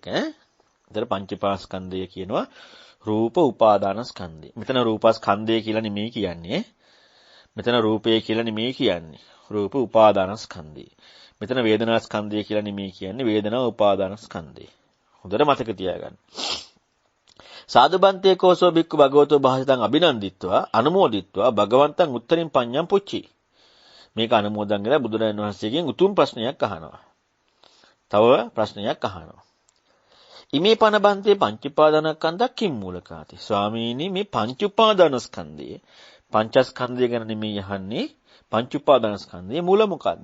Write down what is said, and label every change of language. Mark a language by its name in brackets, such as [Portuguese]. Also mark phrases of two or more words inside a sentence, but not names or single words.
[Sinhala] ඒතර පංචීපාස්කන්ධය කියනවා රූප උපාදානස්කන්ධය. මෙතන රූපස්කන්ධය කියලා නෙමෙයි කියන්නේ. මෙතන රූපය කියලා නෙමෙයි කියන්නේ. රූප උපාදානස්කන්ධය. මෙතන වේදනාස්කන්ධය කියලා නෙමෙයි කියන්නේ. වේදනා උපාදානස්කන්ධය. හොඳට මතක තියාගන්න. [Pali] සාදුබන්තේ කෝසෝ බික්කු භගවතෝ භාසිතං අභිනන්දිත්වා අනුමෝදිත්වා භගවන්තං උත්තරින් පඤ්ඤං පුච්චි. [Sinhala] මේක අනුමෝදන් කරලා බුදුරජාණන් වහන්සේගෙන් උතුම් ප්‍රශ්නයක් අහනවා. තව ප්‍රශ්නයක් අහනවා. [Pali] ඉමේ පනබන්තේ පංච උපාදානස්කන්ධක් කිම් මූලකාති. [Sinhala] ස්වාමීනි මේ පංච උපාදානස්කන්ධය පංචස්කන්ධය ගැන නෙමෙයි අහන්නේ. පංච උපාදානස්කන්ධයේ මූල මොකද්ද?